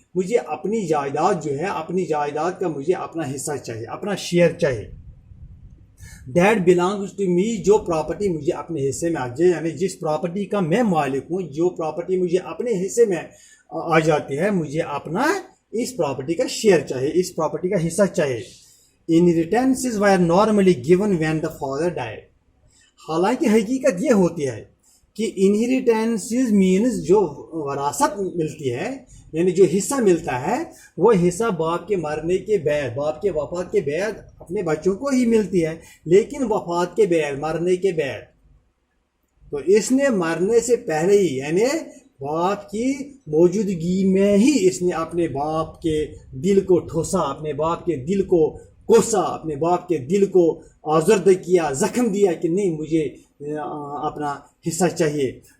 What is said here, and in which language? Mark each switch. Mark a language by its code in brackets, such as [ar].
[ur] مجھے اپنی جائیداد جو ہے اپنی جائیداد کا مجھے اپنا حصہ چاہیے, اپنا شیئر چاہیے. [en] That belongs to me. [ur] جو پراپرٹی مجھے اپنے حصے میں آ جائے یعنی جس پراپرٹی کا میں مالک ہوں, جو پراپرٹی مجھے اپنے حصے میں آ جاتی ہے, مجھے اپنا اس پراپرٹی کا شیئر چاہیے, اس پراپرٹی کا حصہ چاہیے. [en] Inheritances were normally given when the father died. [ur] حالانکہ حقیقت یہ ہوتی ہے کہ [en] inheritances means [ur] جو وراثت ملتی ہے یعنی جو حصہ ملتا ہے وہ حصہ باپ کے مرنے کے بعد, باپ کے وفات کے بعد اپنے بچوں کو ہی ملتی ہے. لیکن وفات کے بعد, مرنے کے بعد, تو اس نے مرنے سے پہلے ہی یعنی باپ کی موجودگی میں ہی اس نے اپنے باپ کے دل کو ٹھوسا, اپنے باپ کے دل کو کوسا, اپنے باپ کے دل کو آزردہ کیا, زخم دیا کہ نہیں مجھے اپنا حصہ چاہیے.